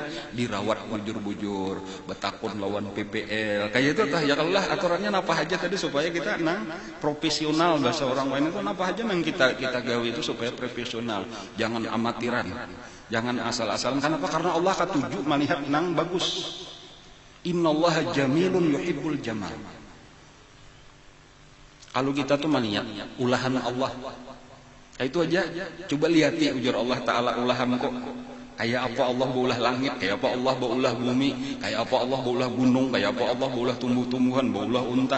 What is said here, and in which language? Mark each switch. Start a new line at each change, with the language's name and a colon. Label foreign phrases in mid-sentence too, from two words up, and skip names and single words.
Banjar: Dirawat bujur-bujur, betakun lawan PPL. Kayak itu tah ya Allah aturannya napa aja tadi supaya kita nang profesional, bahasa orang lain itu napa aja nang kita gawe itu supaya profesional. Jangan amatiran. Jangan asal-asalan. Kenapa? Karena Allah katuju melihat nang bagus.
Arabic: إن الله جميل يحب الجمال.
Banjar: Kalau kita tuh melihat ulahan Allah, itu aja. Coba lihat ya ujar Allah Ta'ala ulahan kok. Kayak apa Allah baulah langit, kayak apa Allah baulah bumi, kayak apa Allah baulah gunung, kayak apa Allah baulah tumbuh-tumbuhan, baulah unta.